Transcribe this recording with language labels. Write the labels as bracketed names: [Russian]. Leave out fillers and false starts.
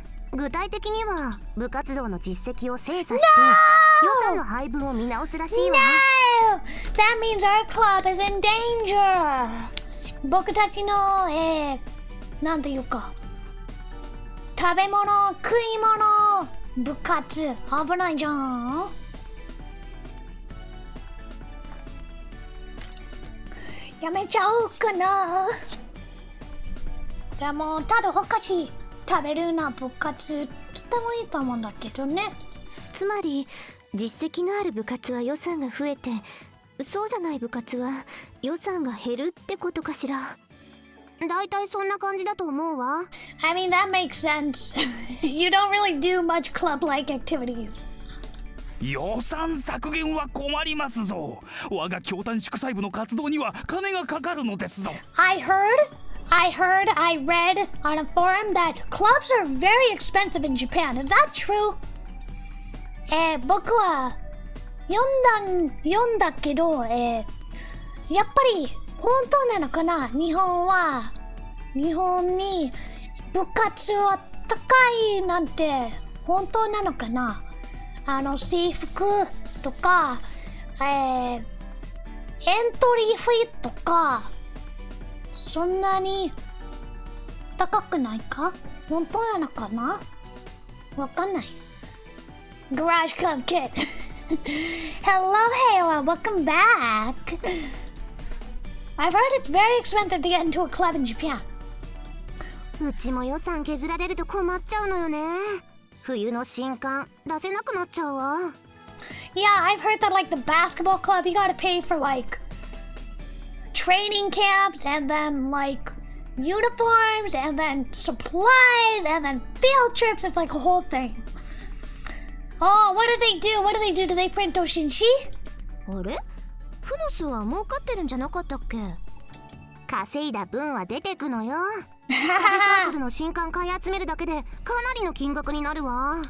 [Japanese] 具体的には部活動の実績を精査して予算の配分を見直すらしいわ。 [English] No! That means our club is in danger! [Japanese] 僕たちの、なんていうか、食べ物、食い物、部活、危ないじゃん。やめちゃおうかな。でも、ただお菓子食べるな部活、とてもいいと思うんだけどね。つまり、実績のある部活は予算が増えて、そうじゃない部活は予算が減るってことかしら。だいたいそんな感じだと思うわ。 [English] I mean, that makes sense. You don't really do much club-like activities. [Japanese] 予算削減は困りますぞ。我が京丹祝祭部の活動には金がかかるのですぞ。 [English] I read on a forum that clubs are very expensive in Japan. Is that true? [Japanese] 僕は読んだけど、やっぱり本当なのかな？日本に部活は高いなんて本当なのかな？制服とか、エントリーフィーとかそんなに高くないか？本当なのかな？わかんない。 [English] Garage Club Kid. Hello, Halo. Welcome back. I've heard it's very expensive to get into a club in Japan. [Japanese] うちも予算削られると困っちゃうのよね。冬の新刊出せなくなっちゃうわ。 [English] Yeah, I've heard that like the basketball club, you gotta pay for like training camps and then like uniforms and then supplies and then field trips. It's like a whole thing. Oh, what do they do? What do they do? Do they print doshinshi? [Japanese] あれ？フノスは儲かってるんじゃなかったっけ？稼いだ分は出てくのよ。壁サークルの新刊買い集めるだけでかなりの金額になるわ。